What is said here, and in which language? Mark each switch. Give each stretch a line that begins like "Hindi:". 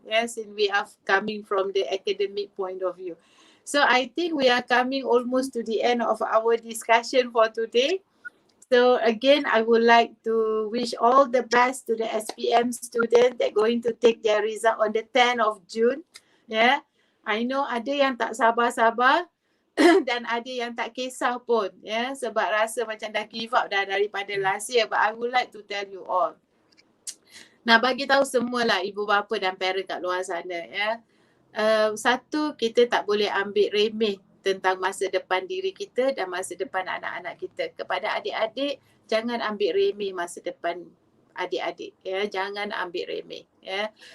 English: Yes, and we are coming from the academic point of view. So I think we are coming almost to the end of our discussion for today. So again, I would like to wish all the best to the SPM students that going to take their result on the 10th of June. Yeah, I know
Malay: ada yang tak sabar-sabar dan ada yang tak kisah pun. Yeah, sebab rasa macam dah
English: give up
Malay: dah daripada
English: last year. But I would like to tell you all.
Malay: Nak bagi tahu semualah ibu bapa dan parent kat luar sana. Ya. Satu, kita tak boleh ambil remeh tentang masa depan diri kita dan masa depan anak-anak kita. Kepada adik-adik, jangan ambil remeh masa depan adik-adik, ya, jangan ambil remeh, ya.